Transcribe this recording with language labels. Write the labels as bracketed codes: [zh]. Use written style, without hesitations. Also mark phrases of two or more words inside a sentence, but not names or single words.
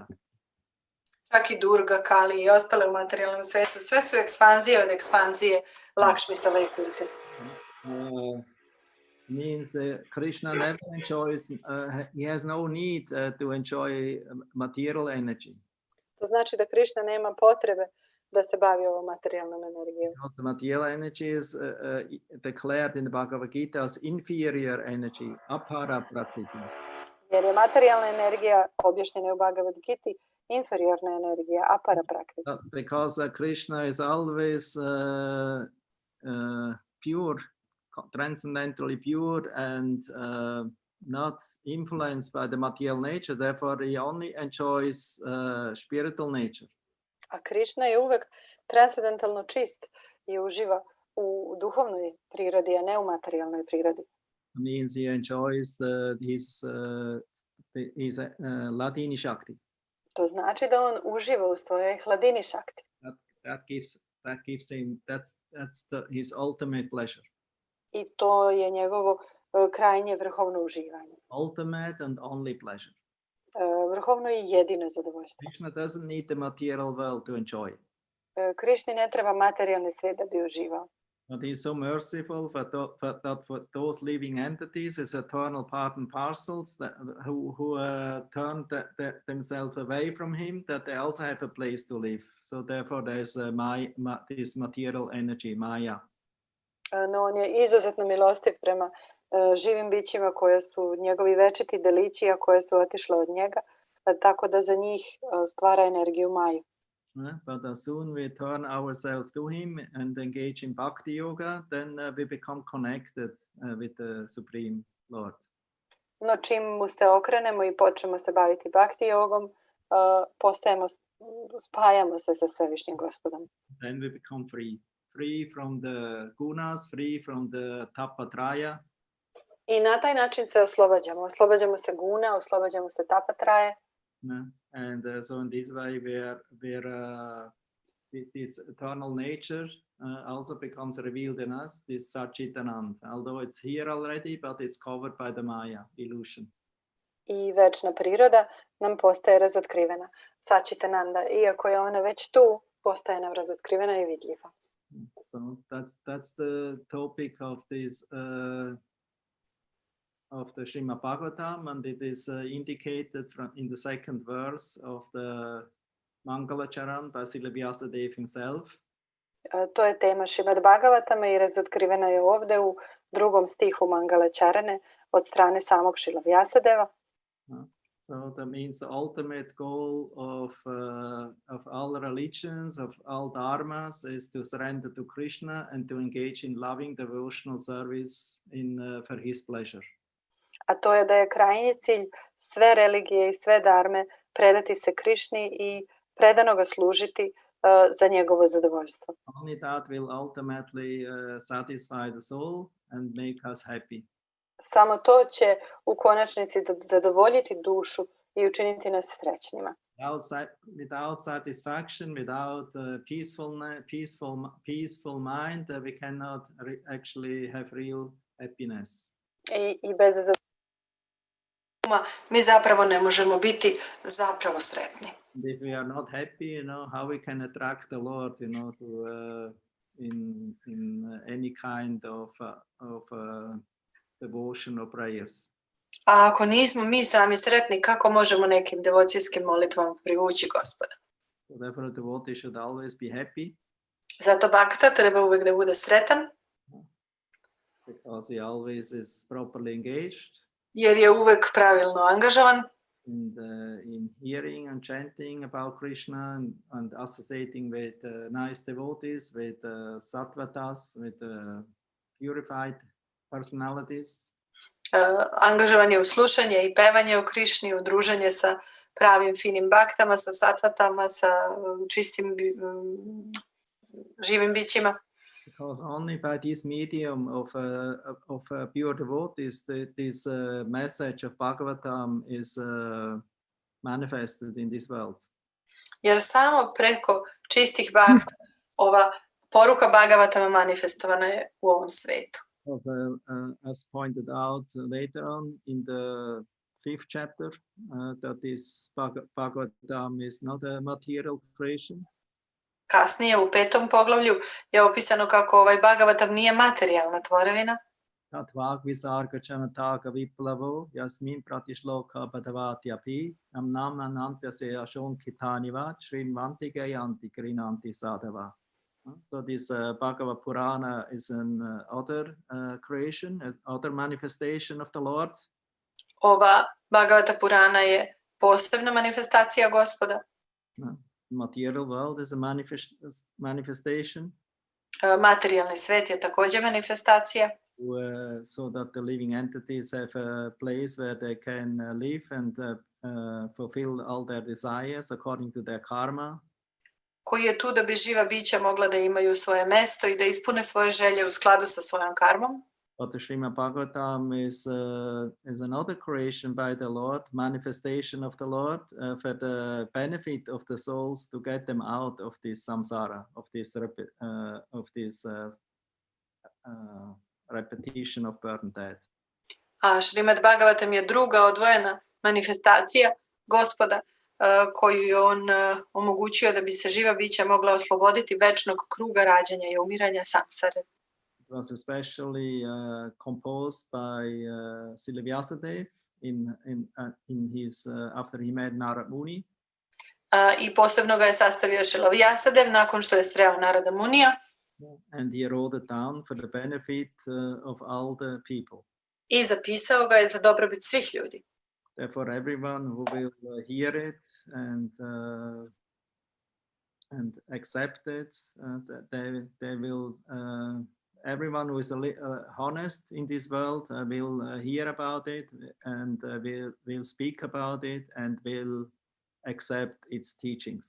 [sr] Čak i Durga, Kali i ostale u materijalnom svetu, sve su ekspanzije od ekspanzije Lakshmisa Vaikunte. [en] Means Krishna never enjoys, he has no need to enjoy material energy. [sr] To znači da Krishna nema potrebe da se bavi ovom materijalnom energijom. [en] The material energy is declared in the Bhagavad Gita as inferior energy, [sa] apara prakriti. [sr] Jer je materijalna energija objašnjena u Bhagavad Giti inferiorna energija, [sa] apara prakriti. [en] Because Krishna is always pure, transcendently pure and not influenced by the material nature. Therefore, he only enjoys spiritual nature. [sr] A Krišna je uvek transcendentalno čist i uživa u duhovnoj prirodi, a ne u materijalnoj prirodi. [en] Means he enjoys his [sa] Ladini Shakti. [sr] To znači da on uživa u svojoj [sa] hladini šakti. [en] That gives him, his ultimate pleasure. [sr] I to je njegovo krajnje vrhovno uživanje. [en] Ultimate and only pleasure. [sr] Vrhovno i jedino zadovoljstvo. [en] Krishna doesn't need the material world to enjoy. [sr] Krišni ne treba materijalni svijet da bi uživao. [en] But he's so merciful for those living entities as eternal part and parcels who turn themselves away from him, that they also have a place to live. So therefore there's this material energy, Maya. [sr] No, on je izuzetno milostiv prema živim bićima koje su njegovi večiti delići, a koje su otišle od njega, tako da za njih stvara energiju Maju. [en] But as soon we turn ourselves to him and engage in [sa] bhakti yoga, [en] then we become connected with the Supreme Lord. [sr] No, čim mu se okrenemo i počnemo se baviti bhakti jogom, spajamo se sa svevišnjim Gospodom. [en] Then we become free from the gunas, free from the tapatraya. [sr] I na taj način se oslobađamo. Oslobađamo se guna, oslobađamo se tapatraje. [en] And so in this way, this eternal nature also becomes revealed in us, this Satchitanand, although it's here already, but it's covered by the Maya illusion. [sr] I večna priroda nam postaje razotkrivena. Satchitananda, iako je ona već tu, postaje nam razotkrivena i vidljiva. [en] So that's the topic of this of the Srimad Bhagavatam, and it is indicated in the second verse of the Mangalacharan by Srila Vyasadeva himself. [sr] To je tema Srimad Bhagavatama i razotkrivena je ovdje u drugom stihu Mangalačarane od strane samog Srila Vyasadeva. [en] So that means the ultimate goal of all religions, of all dharmas, is to surrender to Krishna and to engage in loving devotional service for his pleasure. [sr] A to je da je krajnji cilj sve religije i sve dharme predati se Krišni i predano ga služiti za njegovo zadovoljstvo. [en] Only that will ultimately satisfy the soul and make us happy. [sr] Samo to će u konačnici zadovoljiti dušu i učiniti nas srećnima. [en] Without satisfaction, without peaceful mind, we cannot actually have real happiness. [sr] I bez mi zapravo ne možemo biti zapravo sretni. [en] If we are not happy, how we can attract the Lord, to in any kind of devotion or prayers. [sr] A ako nismo mi sami sretni, kako možemo nekim devocijskim molitvama privući Gospoda? [en] So therefore, the devotee should always be happy. [sr] Zato bakta treba uvek da bude sretan. [en] Because he always is properly engaged. [sr] Jer je uvek pravilno angažovan. [en] In hearing and chanting about Krishna and associating with nice devotees, with sattvatas, with purified personalities. [sr] Angažovan je u slušanje i pevanje o Krišni, u druženje sa pravim finim baktama, sa sattvatama, sa čistim živim bićima. [en] Because only by this medium of pure devotees, this message of Bhagavatam is manifested in this world. [sr] Jer samo preko čistih bakta ova poruka Bhagavatama manifestovana je u ovom svetu. [en] As pointed out later on in the 5th chapter, that this Bhagavatam is not a material creation. [sr] Kasnije u 5. poglavlju je opisano kako ovaj Bhagavatam nije materijalna tvorevina. [sa] Tatvag visarga chanataka viplavo yasmin pratishloka bhadavatyapi namnam anantyasya ashonkitaniva shrinvanti gayanti krinanti sadhava. [en] So this Bhagavad Purana is an other creation, other manifestation of the Lord. [sr] Ova Bhagavata Purana je posebna manifestacija Gospoda. [en] Material world is a manifestation. [sr] Materijalni svet je također manifestacija. [en] so that the living entities have a place where they can live and fulfill all their desires according to their karma. [sr] koji je tu da bi živa bića mogla da imaju svoje mesto i da ispune svoje želje u skladu sa svojom karmom. [en] But the Srimad Bhagavatam is another creation by the Lord, manifestation of the Lord for the benefit of the souls to get them out of this samsara, of this repetition of birth and death. [sr] A Srimad Bhagavatam je druga odvojena manifestacija Gospoda koju je on omogućio da bi se živa bića mogla osloboditi večnog kruga rađanja i umiranja samsare. [en] It was especially composed by Srila Vyasadeva in his after he met Narad Muni. [sr] I posebno ga je sastavio Srila Vyasadev nakon što je sreo Narada Munija. [en] And he wrote it down for the benefit of all the people. [sr] I zapisao ga je za dobrobit svih ljudi. [en] Therefore, everyone who will hear it and accept it, they will. Everyone who is honest in this world will hear about it and will speak about it and will accept its teachings.